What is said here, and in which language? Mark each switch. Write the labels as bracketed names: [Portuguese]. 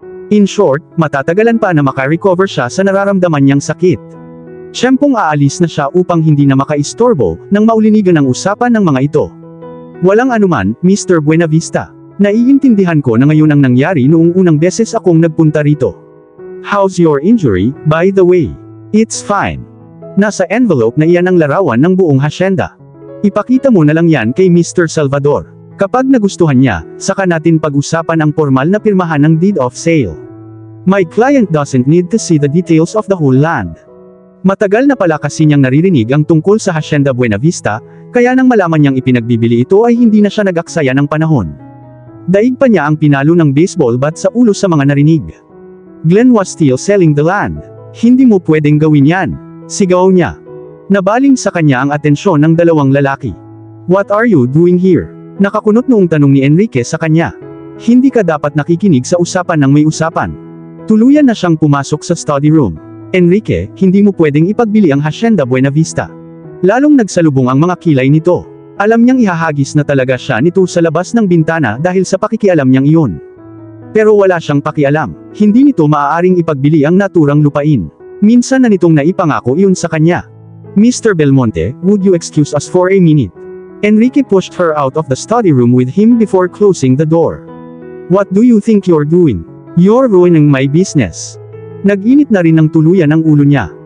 [English] In short, [Filipino] matatagalan pa na makarecover siya sa nararamdaman niyang sakit. Siyempong aalis na siya upang hindi na makaistorbo, nang maulinigan ang usapan ng mga ito. Walang anuman, Mr. Buenavista. Naiintindihan ko na ngayon ang nangyari noong unang beses akong nagpunta rito. [English] How's your injury, by the way? It's fine. [Filipino] Nasa envelope na iyan ang larawan ng buong hasyenda. Ipakita mo na lang yan kay Mr. Salvador. Kapag nagustuhan niya, saka natin pag-usapan ang formal na pirmahan ng deed of sale. [English] My client doesn't need to see the details of the whole land. [Filipino] Matagal na pala kasi niyang naririnig ang tungkol sa Hacienda Buenavista, kaya nang malaman niyang ipinagbibili ito ay hindi na siya nag-aksaya ng panahon. Daig pa niya ang pinalo ng baseball bat sa ulo sa mga narinig. [English] Glenn was still selling the land. [Filipino] Hindi mo pwedeng gawin yan. Sigaw niya. Nabaling sa kanya ang atensyon ng dalawang lalaki. [English] What are you doing here? [Filipino] Nakakunot noong tanong ni Enrique sa kanya. Hindi ka dapat nakikinig sa usapan ng may usapan. Tuluyan na siyang pumasok sa study room. Enrique, hindi mo pwedeng ipagbili ang Hacienda Buenavista. Lalong nagsalubong ang mga kilay nito. Alam niyang ihahagis na talaga siya nito sa labas ng bintana dahil sa pakikialam niyang iyon. Pero wala siyang pakialam. Hindi nito maaaring ipagbili ang naturang lupain. Minsan na nitong naipangako iyon sa kanya. Mr. [English] Belmonte, would you excuse us for a minute? Enrique pushed her out of the study room with him before closing the door. What do you think you're doing? You're ruining my business. [Filipino] Nag-init na rin ng tuluyan ang ulo niya.